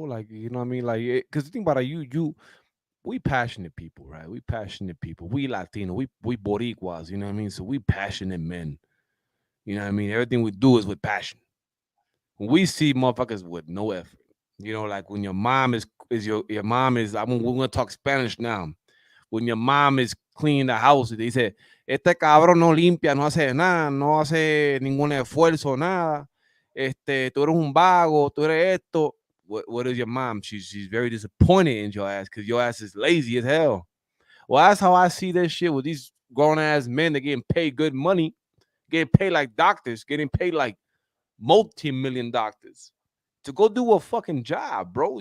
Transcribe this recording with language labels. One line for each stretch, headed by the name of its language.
English: Like, you know what I mean? Like, because think about it, we passionate people, right? We passionate people. We Latino, we Boricuas, you know what I mean? So we passionate men. You know what I mean? Everything we do is with passion. When we see motherfuckers with no effort, like when your mom is your mom is. We're gonna talk Spanish now. When your mom is cleaning the house,
Spanish: y te dice, este cabrón no limpia, no hace nada, no hace ningún esfuerzo, nada. Tú eres un vago, tú eres esto.
English: What is your mom? She's very disappointed in your ass because your ass is lazy as hell. Well, that's how I see this shit with these grown ass men that getting paid good money, getting paid like doctors, getting paid like multi-million doctors to go do a fucking job, bro.